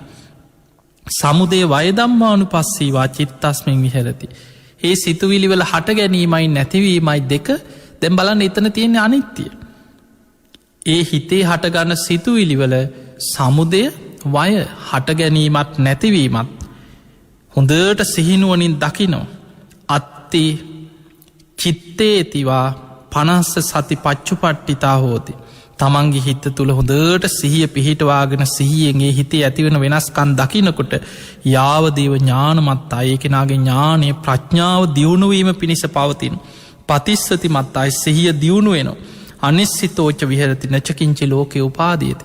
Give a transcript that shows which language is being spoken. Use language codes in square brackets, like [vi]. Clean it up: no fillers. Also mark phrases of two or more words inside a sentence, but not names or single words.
[pi] සමුදේ වයදම්මානු පස්සීවා චිත්තස්මින් විහරති. [si] ඒ සිතුවිලිවල හට ගැනීමයි නැතිවීමයි දෙක දැම් බලන්න එතන තියෙන්නේ අනිත්‍යය. ඒ හිතේ හටගන්න සිතුවිලිවල සමුදය වය හට ගැනීමත් නැතිවීමත් හොඳට සිහිනුවනින් දකිනෝ. [pi] අත්ති චිත්තේතිවා පනස්ස සති පච්චු පට්ටිතා හෝති. [si] තමන්ගේ හිත තුළ හොඳට සිහිය පිහිටවාගෙන සිහියන්ගේ හිතේ ඇතිවෙන වෙනස්කන් දකිනකොට යාවදීව ඥානමත් අයකෙනගේ ඥානය ප්‍රඥාව දියුණුවීම පිණිස පවතින්. [pi] පතිස්සති මත් [si] අයි සිහිය දියුණු වෙනවා. [pi] අනිස්සිතෝච්ච විහරති නචකින්චි ලෝකය උපාදීති.